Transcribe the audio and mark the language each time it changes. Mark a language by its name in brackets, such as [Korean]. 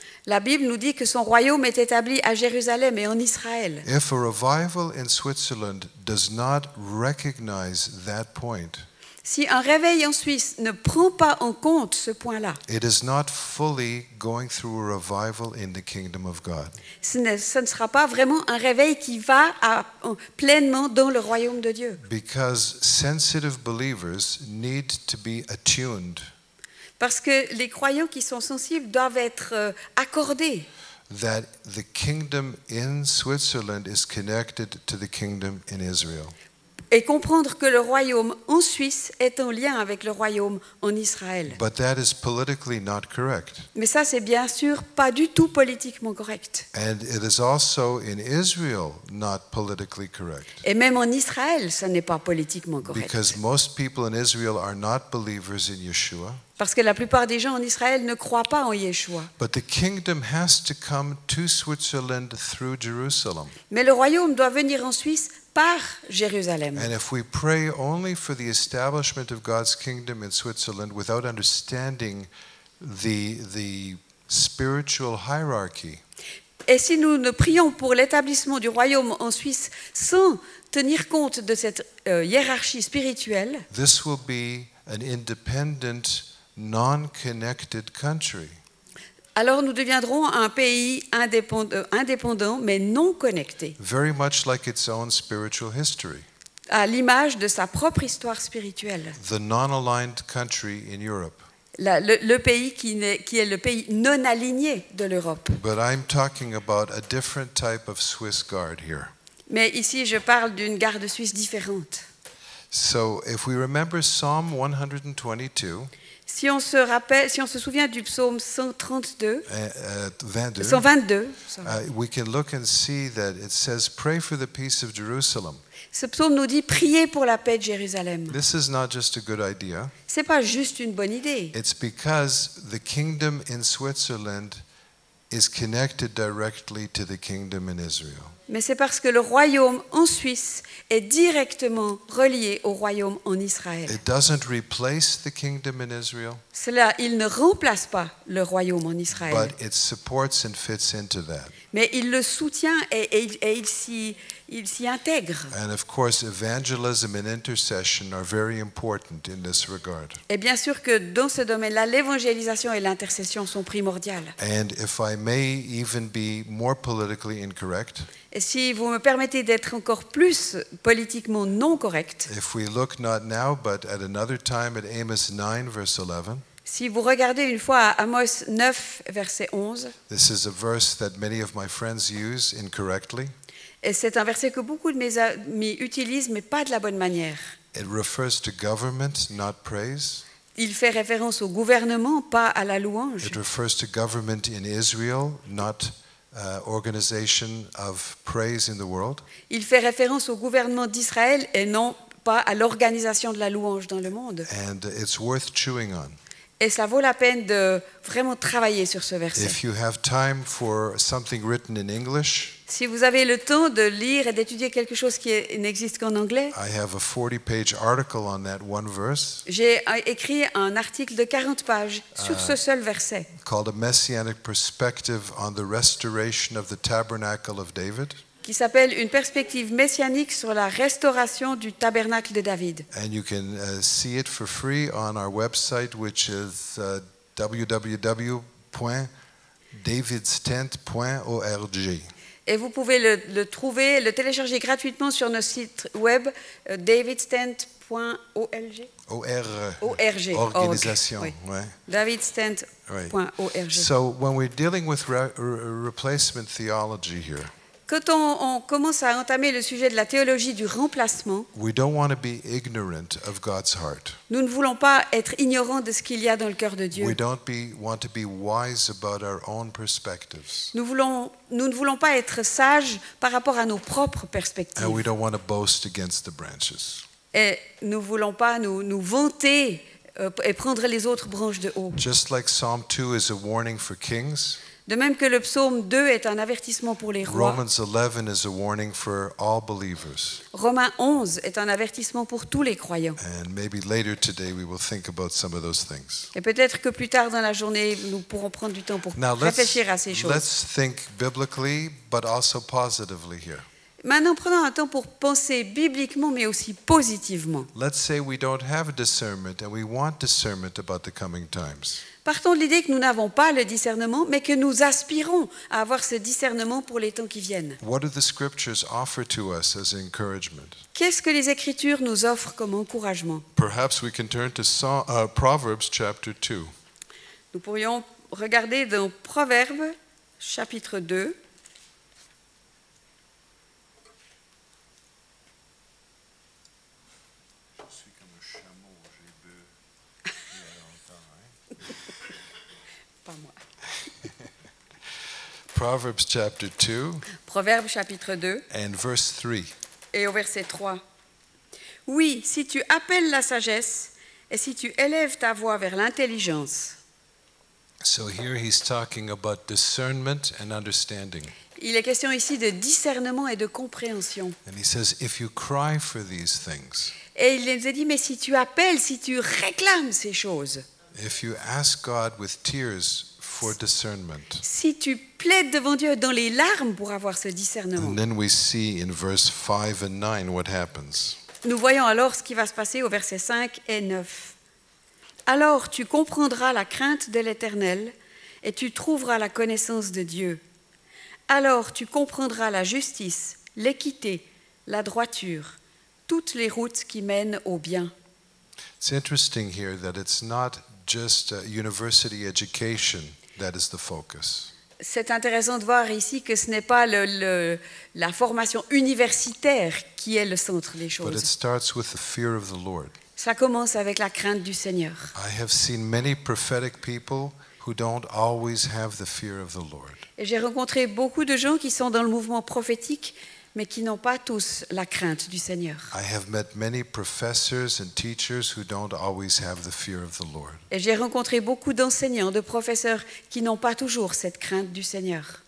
[French] La Bible nous dit que son royaume est établi à Jérusalem et en Israël. [English] If a revival in Switzerland does not recognize that point, [French] Si un réveil en Suisse ne prend pas en compte ce point-là, [English] it is not fully going through a revival in the kingdom of God. [French] ce ne sera pas vraiment un réveil qui va pleinement dans le royaume de Dieu. [English] Because sensitive believers need to be attuned [French] Parce que les croyants qui sont sensibles doivent être accordés [English] that the kingdom in Switzerland is connected to the kingdom in Israel. [French] et comprendre que le royaume en Suisse est en lien avec le royaume en Israël. [English] But that is politically not correct. [French] Mais ça, c'est bien sûr pas du tout politiquement correct. [English] And it is also in Israel not politically correct. [French] Et même en Israël, ça n'est pas politiquement correct. [English] Because most people in Israel are not believers in Yeshua. [French] Parce que la plupart des gens en Israël ne croient pas en Yeshua. [English] But the kingdom has to come to Switzerland through Jerusalem. [French] Mais le royaume doit venir en Suisse par Jérusalem. [English] And if we pray only for the establishment of God's kingdom in Switzerland without understanding the spiritual hierarchy, [French] Et si nous ne prions pour l'établissement du royaume en Suisse sans tenir compte de cette hiérarchie spirituelle, [English] this will be an independent, non-connected country. [French] alors nous deviendrons un pays indépendant mais non connecté, [English] Very much like its own spiritual history. [French] à l'image de sa propre histoire spirituelle. [English] The non-aligned country in Europe. [French] Le pays qui est le pays non aligné de l'Europe. [English] But I'm talking about a different type of Swiss Guard here. [French] Mais ici, je parle d'une garde suisse différente. [English] So if we remember Psalm 122, [French] Si on se souvient du psaume 132, [English] 22, 122, we can look and see that it says, pray for the peace of Jerusalem. [French] ce psaume nous dit priez pour la paix de Jérusalem. [English] This is not just a good idea. [French] C'est pas juste une bonne idée. [English] It's because the kingdom in Switzerland is connected directly to the kingdom in Israel. [French] Mais c'est parce que le royaume en Suisse est directement relié au royaume en Israël. [English] It doesn't replace the kingdom in Israel, [French] Il ne remplace pas le royaume en Israël, [English] but it supports and fits into that. [French] mais il le soutient et il s'y intègre. [English] And of course, evangelism and intercession are very important in this regard. [French] Et bien sûr que dans ce domaine-là, l'évangélisation et l'intercession sont primordiales. [English] And if I may even be more politically incorrect, [French] Et si vous me permettez d'être encore plus politiquement non correct, [English] if we look not now but at another time at Amos 9 verse 11, [French] si vous regardez une fois à Amos 9, verset 11, [English] this is a verse that many of my friends use incorrectly. [French] et c'est un verset que beaucoup de mes amis utilisent, mais pas de la bonne manière. [English] It refers to government, not praise. [French] Il fait référence au gouvernement, pas à la louange. [English] It refers to government in Israel, not organization of praise in the world. [French] Il fait référence au gouvernement d'Israël et non pas à l'organisation de la louange dans le monde. [English] And it's worth chewing on. [French] Et ça vaut la peine de vraiment travailler sur ce verset. [English] If you have time for something written in English, [French] Si vous avez le temps de lire et d'étudier quelque chose qui n'existe qu'en anglais, [English] I have a 40-page article on that one verse [French] j'ai écrit un article de 40 pages sur ce seul verset, [English] called A Messianic Perspective on the Restoration of the Tabernacle of David. [French] qui s'appelle « Une perspective messianique sur la restauration du tabernacle de David ». [English] And you can see it for free on our website, which is www.davidstent.org. [French] Et vous pouvez le trouver, le télécharger gratuitement sur notre site web davidstent.org. [English] ORG, organisation. [French] Oui. Ouais. davidstent.org. [English] So when we're dealing with replacement theology here, [French] Quand on commence à entamer le sujet de la théologie du remplacement, [English] we don't want to be ignorant of God's heart. [French] nous ne voulons pas être ignorants de ce qu'il y a dans le cœur de Dieu. [English] We don't want to be wise about our own perspectives. [French] Nous ne voulons pas être sages par rapport à nos propres perspectives. [English] And we don't want to boast against the branches. [French] Et nous ne voulons pas nous vanter et prendre les autres branches de haut. [English] Just like Psalm 2 is a warning for kings, [French] De même que le psaume 2 est un avertissement pour les rois, [English] Romans 11 is a warning for all believers. [French] Romains 11 est un avertissement pour tous les croyants. [English] And maybe later today we will think about some of those things. [French] Et peut-être que plus tard dans la journée, nous pourrons prendre du temps pour [English] Now [French] réfléchir à ces choses. [English] let's think biblically but also positively here. [French] Maintenant, prenons un temps pour penser bibliquement, mais aussi positivement. [English] Let's say we don't have discernment and we want discernment about the coming times. [French] Partons de l'idée que nous n'avons pas le discernement, mais que nous aspirons à avoir ce discernement pour les temps qui viennent. [English] What do the scriptures offer to us as encouragement? [French] Qu'est-ce que les Écritures nous offrent comme encouragement? [English] Perhaps we can turn to Proverbs chapter 2. [French] Nous pourrions regarder dans Proverbes, chapitre 2. Pas moi. [English] Proverbs chapter 2 [French] Proverbes, chapitre 2. [English] and verse 3. [French] Et au verset 3. Oui, si tu appelles la sagesse et si tu élèves ta voix vers l'intelligence. [English] So here he's talking about discernment and understanding. [French] Il est question ici de discernement et de compréhension. [English] And he says, if you cry for these things, [French] Et il nous a dit, mais si tu appelles, si tu réclames ces choses, [English] if you ask God with tears for discernment, [French] si tu plaides devant Dieu dans les larmes pour avoir ce discernement, [English] and then we see in verse 5 and 9 what happens. [French] nous voyons alors ce qui va se passer au verset 5 et 9. Alors tu comprendras la crainte de l'Éternel et tu trouveras la connaissance de Dieu. Alors tu comprendras la justice, l'équité, la droiture, toutes les routes qui mènent au bien. [English] It's interesting here that it's not just university education that is the focus. [French] C'est intéressant de voir ici que ce n'est pas la formation universitaire qui est le centre des [English] But it [French] choses. [English] starts with the fear of the Lord. [French] Ça commence avec la crainte du Seigneur. [English] I have seen many prophetic people who don't always have the fear of the Lord. [French] Et j'ai rencontré beaucoup de gens qui sont dans le mouvement prophétique, mais qui n'ont pas tous la crainte du Seigneur. [English] I have met many professors and teachers who don't always have the fear of the Lord. [French] Et j'ai rencontré beaucoup d'enseignants, de professeurs qui n'ont pas toujours cette crainte du Seigneur.